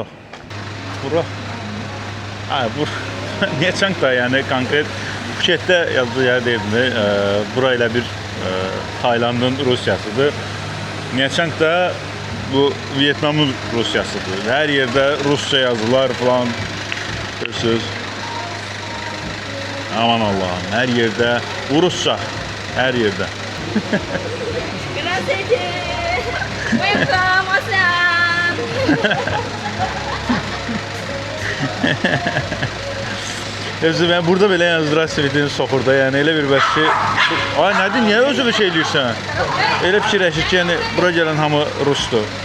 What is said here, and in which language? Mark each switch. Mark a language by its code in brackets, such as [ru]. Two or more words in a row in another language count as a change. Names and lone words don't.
[az] Bura, Nha Trang da yəni konkret Phuketdə yazdığı yer deyildi. Bura elə bir Taylandın Rusiyasıdır. Nha Trang da bu Vietnamın Rusiyasıdır. Hər yerdə Rusça yazılar falan. Görürsünüz. [tr] Aman Allah'ım, her yerde Rusça, her yerde. [ru] Здравствуйте. [en] Welcome, Aslan. [az] Özü ben burada belə yazdırar sividini soxurda, yəni elə bir bəs ki, ay nədir, niyə özünü şey eləyirsən? Elə fikirləşir ki, yəni bura gələn hamı Rusdur.